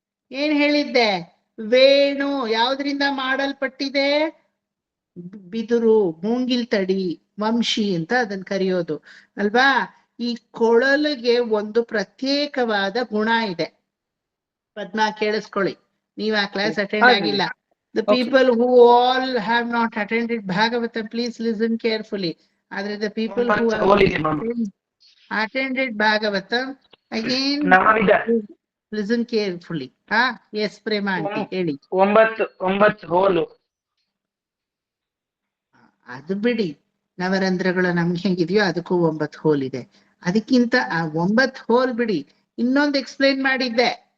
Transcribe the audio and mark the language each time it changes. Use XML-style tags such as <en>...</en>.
<kn>ಏನ್ ಹೇಳಿದ್ದೆ? ವೇಣು ಯಾವ್ದ್ರಿಂದ ಮಾಡಲ್ಪಟ್ಟಿದೆ? ಬಿದುರು, ಮೂಂಗಿಲ್ ತಡಿ, ವಂಶಿ ಅಂತ ಅದನ್ನ ಕರೆಯೋದು ಅಲ್ವಾ? ಈ ಕೊಳಲಿಗೆ ಒಂದು ಪ್ರತ್ಯೇಕವಾದ ಗುಣ ಇದೆ. ಪದ್ಮಾ ಕೇಳಿಸ್ಕೊಳ್ಳಿ, ನೀವ್ ಆ ಕ್ಲಾಸ್ ಅಟೆಂಡ್ ಆಗಿಲ್ಲ.</kn> <en>The people who all have not attended Bhagavatam, please listen carefully. Adre the people who have attended Bhagavatam, again listen carefully. Yes, Prema aunty,</en> <kn>ಹೇಳಿ. 9 ಹೋಲು. ಅದು ಬಿಡಿ, ನವರಂಧ್ರಗಳು ನಮ್ಗೆ ಹೆಂಗಿದೆಯೋ ಅದಕ್ಕೂ 9 ಹೋಲ್ ಇದೆ. ಅದಕ್ಕಿಂತ ಆ 9 ಹೋಲ್ ಬಿಡಿ, ಇನ್ನೊಂದು ಎಕ್ಸ್ಪ್ಲೈನ್ ಮಾಡಿದ್ದೆ.</kn>